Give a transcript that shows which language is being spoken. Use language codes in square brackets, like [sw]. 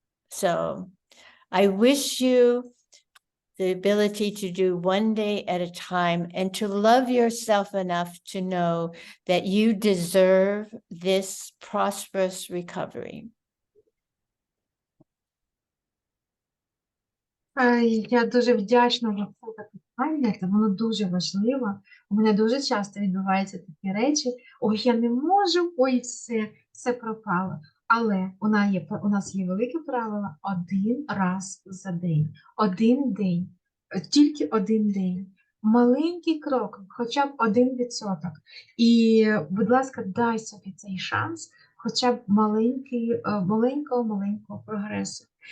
[en] So I wish you the ability to do one day at a time and to love yourself enough to know that you deserve this prosperous recovery. [uk] Я дуже вдячна за це запитання, та воно дуже важливо. У мене дуже часто відбуваються такі речі. Ой, я не можу, ой, все пропало. Але у нас є велике правило один раз за день. Один день, тільки один день. Маленький крок, хоча б 1%. І, будь ласка, дай собі цей шанс, хоча б маленького прогресу.